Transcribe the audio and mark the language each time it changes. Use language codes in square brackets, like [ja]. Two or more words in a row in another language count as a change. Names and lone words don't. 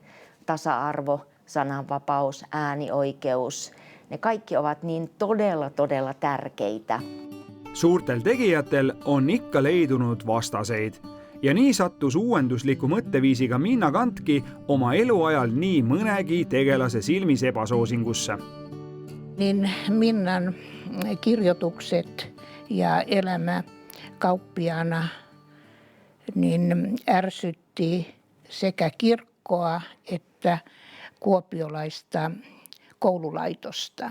[fi] Tasa-arvo, sananvapaus, äänioikeus, ne kaikki ovat niin todella tärkeitä. [et] Suurtel tegijatel on ikka leidunud vastaseid ja nii sattus uuendusliku mõtteviisiga Minna Canthki oma eluajal nii mõnegi tegelase silmis ebasoosingusse. [fi] Niin Minnan kirjoitukset ja elämä kauppiaana niin ärsytti sekä kirkkoa että kuopiolaista koululaitosta.